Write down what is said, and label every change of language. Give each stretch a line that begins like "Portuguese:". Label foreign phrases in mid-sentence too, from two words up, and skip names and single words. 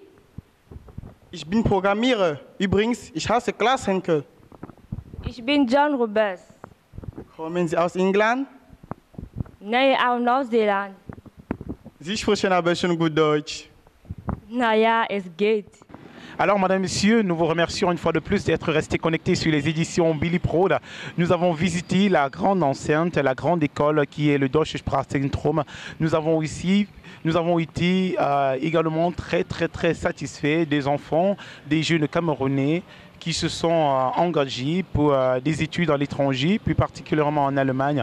German: Ich bin Programmierer. Übrigens, ich heiße Klaas Henkel. Ich Ich bin John Roberts. Kommen Sie aus England? Nee, aus Neuseeland. Sie sprechen aber schon gut Deutsch. Naja, es geht.
French: Alors, Madame, Messieurs, nous vous remercions une fois de plus d'être restés connectés sur les éditions Billy Prod. Nous avons visité la grande enceinte, la grande école qui est le Deutsche Sprachzentrum. Nous avons été également très satisfaits des enfants, des jeunes Camerounais qui se sont engagés pour des études à l'étranger, plus particulièrement en Allemagne.